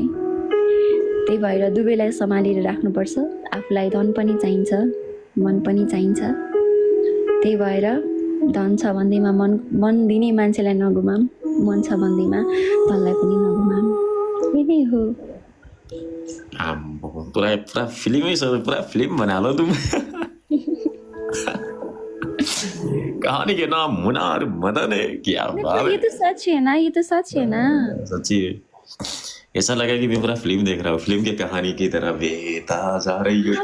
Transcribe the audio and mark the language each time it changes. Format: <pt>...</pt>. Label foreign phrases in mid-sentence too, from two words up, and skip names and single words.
<ne>त्यही भएर दुवैलाई सम्हालेर राख्नुपर्छ। आफूलाई धन पनि चाहिन्छ, मन पनि चाहिन्छ। त्यही भएर धन छ भन्दैमा मन दिने मान्छेलाई नगुमाम, मन छ भन्दैमा धनलाई पनि नगुमाम। यही हो।</ne> <hi>पूरा फिल्म ही पूरा फिल्म बना लो तुम। कहानी के नाम मुना और मदन है। क्या बात है। ये तो सच है ना, ये तो सच है ना। सच्ची है। ऐसा लगा कि मैं पूरा फिल्म देख रहा हूँ, फिल्म की कहानी की तरह बेहता जा रही है।</hi>